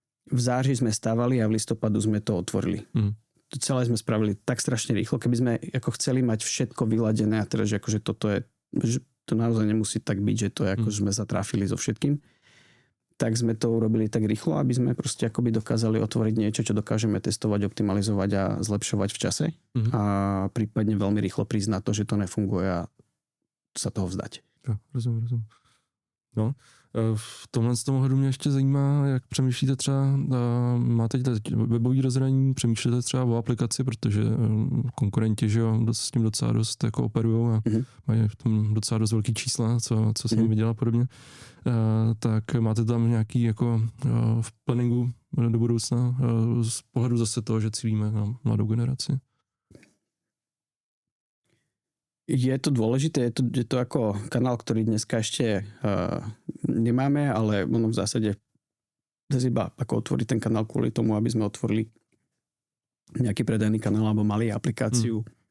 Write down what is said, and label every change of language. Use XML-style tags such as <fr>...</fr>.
<sk>V září sme stávali a v listopadu sme to otvorili. Celé sme spravili tak strašne rýchlo, keby sme ako chceli mať všetko vyladené a teraz, že akože toto je, že to naozaj nemusí tak byť, že to je ako sme sa trafili so všetkým, tak sme to urobili tak rýchlo, aby sme proste akoby dokázali otvoriť niečo, čo dokážeme testovať, optimalizovať a zlepšovať v čase a prípadne veľmi rýchlo prísť na to, že to nefunguje a sa toho vzdať.</sk> <cs>Ja, rozumím. No, v tomhle z toho mě ještě zajímá, jak přemýšlíte třeba, máte teď webový rozhraní, přemýšlíte třeba o aplikaci, protože konkurenti, že jo, s tím docela dost jako operujou a mají v tom docela dost velký čísla, co jsem viděl a podobně. Tak máte tam nějaký jako v planningu do budoucna z pohledu zase toho, že cílíme na mladou generaci?</cs> <sk>Je to dôležité, je to ako kanál, ktorý dneska ešte nemáme, ale ono v zásade iba ako otvoriť ten kanál kvôli tomu, aby sme otvorili nejaký predajný kanál alebo mali aplikáciu.</sk>